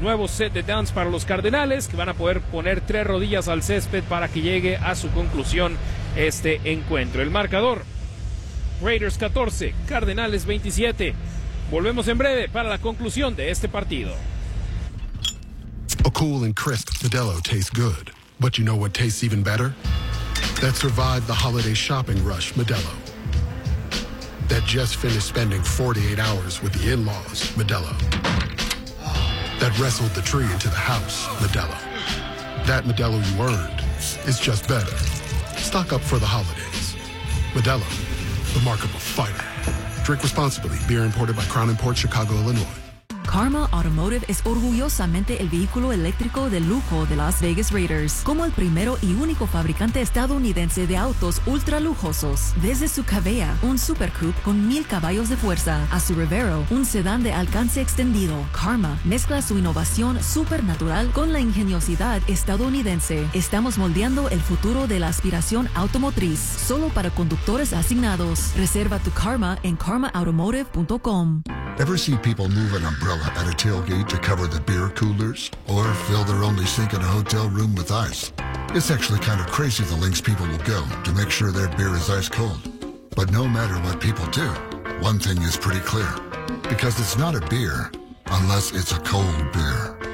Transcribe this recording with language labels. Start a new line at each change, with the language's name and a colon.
Spanish: Nuevo set de downs para los Cardenales, que van a poder poner 3 rodillas al césped para que llegue a su conclusión este encuentro. El marcador, Raiders 14, Cardenales 27. Volvemos en breve para la conclusión de este partido.
English: A cool and crisp Modelo tastes good, but you know what tastes even better? That survived the holiday shopping rush Modelo. That just finished spending 48 hours with the in-laws Modelo. That wrestled the tree into the house Modelo. That Modelo you earned is just better. Stock up for the holidays. Modelo, the mark of a fighter. Drink responsibly. Beer imported by Crown Imports, Chicago, Illinois.
Spanish: Karma Automotive es orgullosamente el vehículo eléctrico de lujo de Las Vegas Raiders, como el primero y único fabricante estadounidense de autos ultralujosos. Desde su Cavea, un supercoupe con 1,000 caballos de fuerza, a su Rivero, un sedán de alcance extendido, Karma mezcla su innovación supernatural con la ingeniosidad estadounidense. Estamos moldeando el futuro de la aspiración automotriz, solo para conductores asignados. Reserva tu Karma en karmaautomotive.com.
English: Ever see people move in a umbrella at a tailgate to cover the beer coolers or fill their only sink in a hotel room with ice? It's actually kind of crazy the lengths people will go to make sure their beer is ice cold. But no matter what people do, one thing is pretty clear. Because it's not a beer unless it's a cold beer.